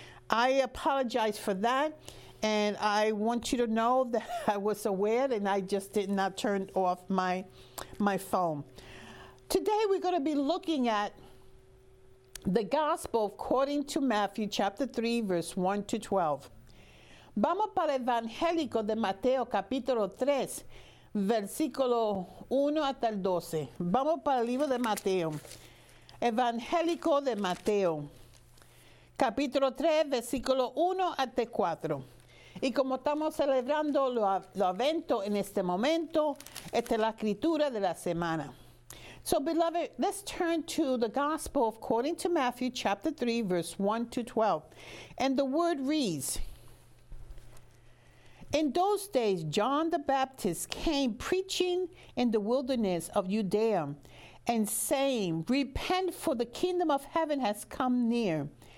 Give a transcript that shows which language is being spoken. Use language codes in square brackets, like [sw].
[en] I apologize for that. And I want you to know that I was aware and I just did not turn off my phone. Today, we're going to be looking at the gospel according to Matthew chapter 3, verse 1 to 12. [es] Vamos para el evangélico de Mateo, capítulo 3, versículo 1 hasta el 12. Vamos para el libro de Mateo. Evangélico de Mateo, capítulo 3, versículo 1 hasta 4. Y como estamos celebrando los eventos en este momento, esta es la escritura de la semana. [en] So, beloved, let's turn to the gospel according to Matthew chapter 3, verse 1 to 12. And the word reads, in those days, John the Baptist came preaching in the wilderness of Judea and saying, repent, for the kingdom of heaven has come near.